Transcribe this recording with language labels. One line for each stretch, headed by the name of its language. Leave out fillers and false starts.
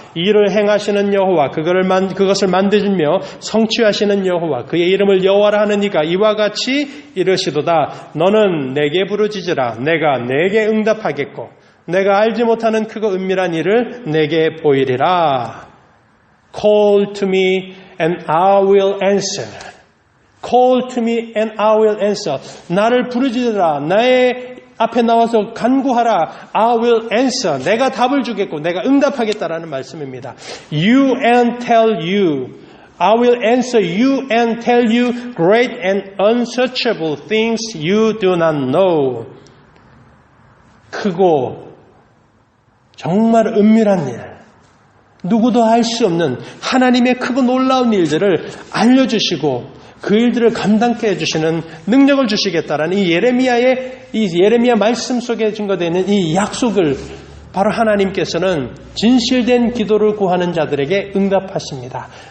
Korean: 이를 행하시는 여호와 그것을 만드시며 성취하시는 여호와 그의 이름을 여호와라 하는 이가 이와 같이 이르시도다. 너는 내게 부르짖으라. 내가 내게 응답하겠고 내가 알지 못하는 크고 은밀한 일을 내게 보이리라.
English: Call to me and I will answer. Call to me and I will answer.
Korean: 나를 부르짖으라. 나의 앞에 나와서 간구하라.
English: I will answer.
Korean: 내가 답을 주겠고 내가 응답하겠다라는 말씀입니다.
English: You and tell you I will answer you and tell you great and unsearchable things you do not know.
Korean: 크고 정말 은밀한 일, 누구도 알 수 없는 하나님의 크고 놀라운 일들을 알려주시고 그 일들을 감당케 해주시는 능력을 주시겠다라는 이 예레미야 말씀 속에 증거되는 이 약속을 바로 하나님께서는 진실된 기도를 구하는 자들에게 응답하십니다.